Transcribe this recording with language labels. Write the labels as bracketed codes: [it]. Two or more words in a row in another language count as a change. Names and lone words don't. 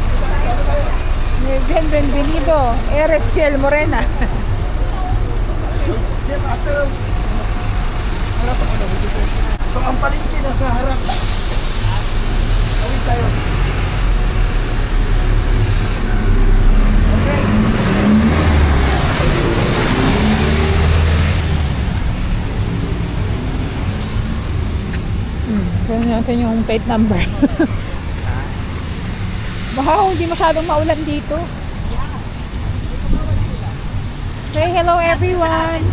[es] Bienvenido. Eres piel morena. [tl] So, ang palengke na sa harap. Tawid tayo. Kunin natin yung plate number. Wow, hindi masyadong maulan dito. [en] Say hello everyone.